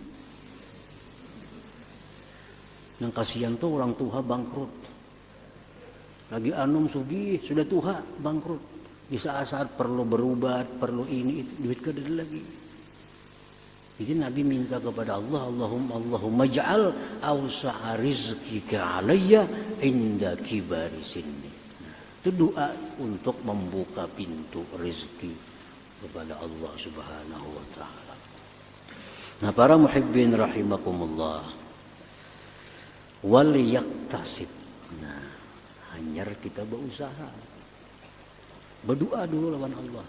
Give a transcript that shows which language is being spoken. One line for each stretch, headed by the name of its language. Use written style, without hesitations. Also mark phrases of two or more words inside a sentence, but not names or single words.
Banjar: Yang kasihan tuh orang tua bangkrut. Lagi anum sugih sudah tuha bangkrut. Di saat-saat perlu berobat, perlu ini itu, duit kada lagi. Jadi Nabi minta kepada Allah,
Arabic: اللهم اجعل أوسع رزقك علي عند كبر سني.
Banjar: Itu doa untuk membuka pintu rezeki kepada Allah
Arabic: سبحانه وتعالى.
Banjar: Nah, para
Arabic: محبين رحمكم الله، وليكتسب.
Banjar: Nah, hanyar kita berusaha. Berdoa dulu lawan Allah.